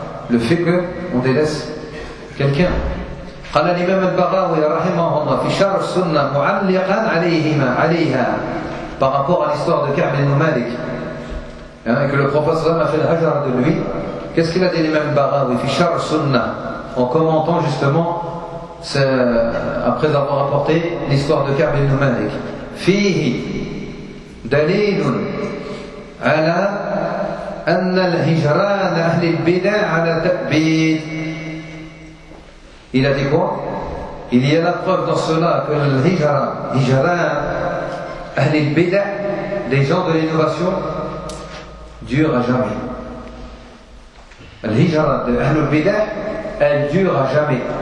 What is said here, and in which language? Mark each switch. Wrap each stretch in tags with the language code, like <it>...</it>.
<fr>Le fait qu'on délaisse quelqu'un.</fr> <ar>قال الإمام البغاوي رحمه الله في شرح السنة معلقا عليهما عليها</ar> <fr>par rapport à l'histoire de Ka'b ibn Malik et que le prophète a fait le hajar de lui. Qu'est-ce qu'il a dit l'imam Baghawi</fr> <ar>في شرح السنة</ar> <fr>en commentant justement après avoir apporté l'histoire de Ka'b ibn Malik.</fr> <ar>فيه دليل على أن الهجران أهل البدع على تأبيد.</ar> <fr>Il a dit quoi? Il y a la preuve dans cela que le hijran, ahl al-bid'ah, les gens de l'innovation, dure à jamais. Le hijran de ahl al-bid'ah, elle dure à jamais.</fr>